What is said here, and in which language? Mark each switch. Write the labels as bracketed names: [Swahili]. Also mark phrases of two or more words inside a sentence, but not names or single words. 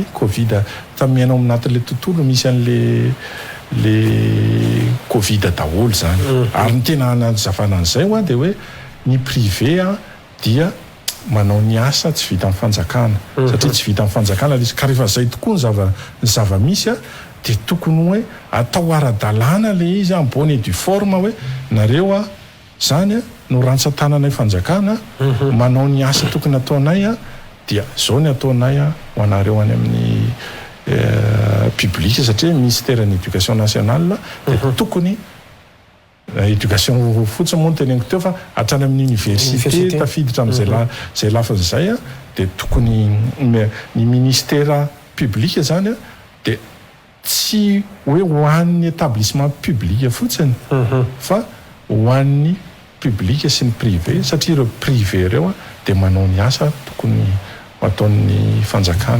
[Malagasy] covid tamiainao aminatin'le tontolo misy an'le covid daholo zany ary ny tena anazavana an'izay dia hoe ny privé dia manao ny asa tsy vita amin'ny fanjakana satria tsy vita amin'ny fanjakana izy ka rehefa zay tokoa ny zava-misy dia tokony hoe atao ara-dalàna le izy [French] en bonne et due forme [Malagasy] hoe nareo zany no rantsan-tanana fanjakana manao ny asa tokony ataonay dia zao ny ataonay ho anareo any amin'ny public satria ministère ny [French] éducation nationale [Malagasy] dia tokony éducation fotsiny moa ny teneniko teo fa hatrany amin'ny université tafiditra amin'izay lafiny izay dia tokony ny [French] ministère public [Malagasy] zany dia tsy hoe ho an'ny [French] établissement public [Malagasy] fotsiny fa ho an'ny public sy ny privé satria ireo privé ireo dia manao ny asa tokony ataon'ny fanjakana